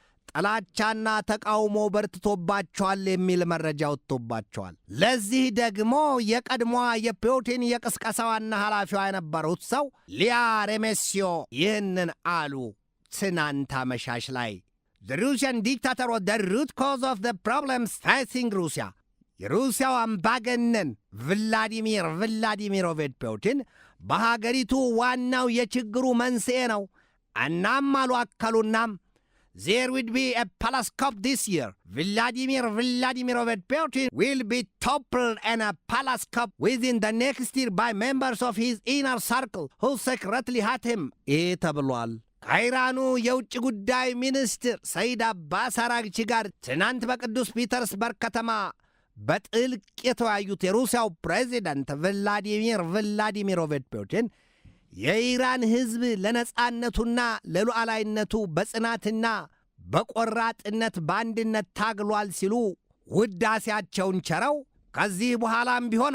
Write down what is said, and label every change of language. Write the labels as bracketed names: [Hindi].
[Amharic] ጥላቻና ተቃውሞ በርትቶባቸዋል የሚል መረጃ ወጥቶባቸዋል። ለዚህ ደግሞ የቀድሞዋ የፑቲን የቅስቀሳ ዋና ኃላፊዋ የነበሩት ሰው ሊያ ሬሜሲዮ ይህንን አሉ ትናንት አመሻሽ ላይ። [English] The Russian dictator was the root cause of the problems facing Russia. [Amharic] የሩሲያው አምባገነን ቭላዲሚር ቭላዲሚሮቪች ፑቲን በሀገሪቱ ዋናው የችግሩ መንስኤ ነው። እናም አሉ አከሉናም [English] there will be a palace cup this year. Vladimir Vladimirovich Putin will be toppled in a palace cup within the next year by members of his inner circle who secretly hate him. [Amharic] ተብሏል። ከኢራኑ የውጭ ጉዳይ ሚኒስትር ሰይድ አባስ አራግቺ ጋር ትናንት በቅዱስ ፒተርስበርግ ከተማ በጥልቅ የተወያዩት የሩሲያው ፕሬዚደንት ቭላዲሚር ቭላዲሚሮቪች ፑቲን የኢራን ሕዝብ ለነጻነቱና ለሉዓላዊነቱ በጽናትና በቆራጥነት በአንድነት ታግሏል ሲሉ ውዳሴያቸውን ቸረው ከዚህ በኋላም